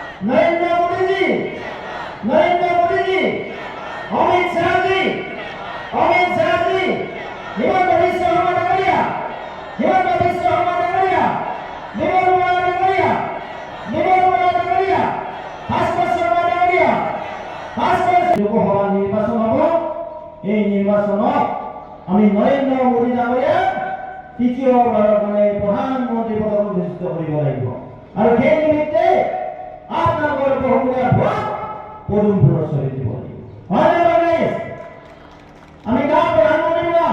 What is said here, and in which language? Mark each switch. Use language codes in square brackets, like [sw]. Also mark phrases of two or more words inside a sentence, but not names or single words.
[as] नरेंद्र मोदी जी, नरेंद्र मोदी जी, अमित शाह जी, हिमंत बिश्व शर्मा डांगरिया, भास्कर शर्मा डांगरिया, লোকসভা নিৰ্বাচন হ'ব। এই নির্বাচনত আমি নরেন্দ্র মোদী ডাঙৰীয়া তৃতীয়বাৰৰ কাৰণে প্ৰধানমন্ত্ৰী পদত অধিষ্ঠিত কৰিব লাগিব আৰু সেই নিমিত্তে আপোনালোকৰ বহুমূলীয়া ভোট পদুম ফুলৰ চলি দিব লাগিব। হয়নে? আমি কাক প্ৰধানমন্ত্ৰী বনাম?